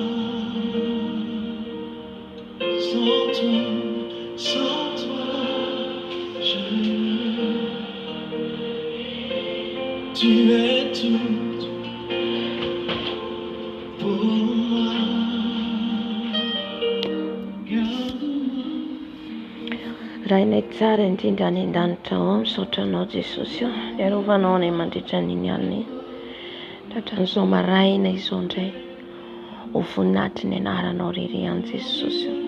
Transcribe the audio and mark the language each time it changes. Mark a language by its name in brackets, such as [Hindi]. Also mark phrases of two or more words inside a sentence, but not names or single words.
[French] Sans toi, je tu es tout pour moi. [Malagasy] Raha inay tsara indrindra any an-danitra ao misaotranao Jesosy io, iarovanao anay mandritra n'iny alina iny. Tratran'izao maraina izao indray ho voninahitry ny anaranao irery any Jesosy io.